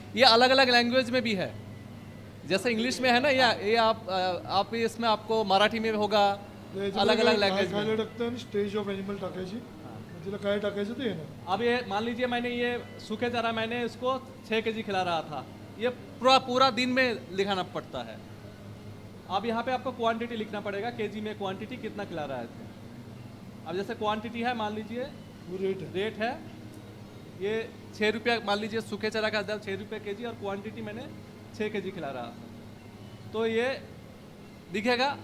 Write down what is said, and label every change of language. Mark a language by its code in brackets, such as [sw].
[hi] ये अलग अलग लैंग्वेज में भी है, जैसे इंग्लिश में है ना, ये आप इसमें आपको मराठी में होगा, अलग अलग लँग्वेज में. [mr] टाकतं आणि स्टेज ऑफ एनिमल टाकायची, तिला काय टाकायचं ते येणार. [hi] अब ये मान लीजिए मैंने ये सूखे चारा मैंने इसको 6 kg खिला रहा था, ये पूरा दिन में लिखाना पड़ता है. अब यहाँ पे आपको क्वांटिटी लिखना पड़ेगा, केजी में क्वांटिटी कितना खिला रहा है. अब जैसे क्वांटिटी है, मान लीजिए वो रेट है। रेट है ये 6 रुपये, मान लीजिए सूखे चारा का दाल 6 रुपये के जी, और क्वांटिटी मैंने 6 के जी खिला रहा था, तो ये दिखेगा।